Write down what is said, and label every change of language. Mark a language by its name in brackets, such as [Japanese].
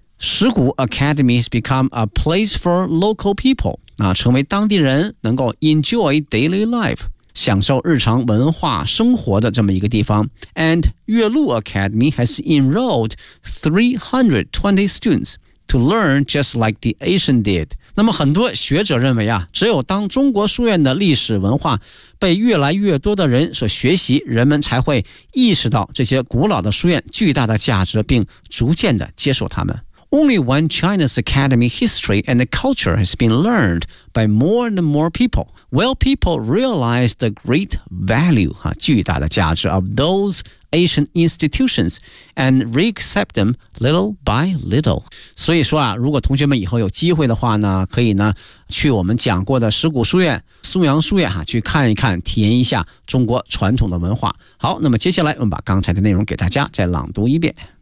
[English] 石鼓 Academy has become a place for local people， [Chinese] 成为当地人能够 [English] enjoy daily life， [Chinese] 享受日常文化生活的这么一个地方。 [English] And 岳麓 Academy has enrolled 320 students to learn just like the ancient did。 [Chinese] 那么很多学者认为只有当中国书院的历史文化被越来越多的人所学习，人们才会意识到这些古老的书院巨大的价值，并逐渐的接受它们。 [English] Only when China's academy history and culture has been learned by more and more people will people realize the great value, [Chinese] 巨大的价值 [English] of those ancient institutions and re-accept them little by little. [Chinese] 所以说如果同学们以后有机会的话呢，可以呢去我们讲过的石鼓书院、松阳书院去看一看，体验一下中国传统的文化。好，那么接下来我们把刚才的内容给大家再朗读一遍。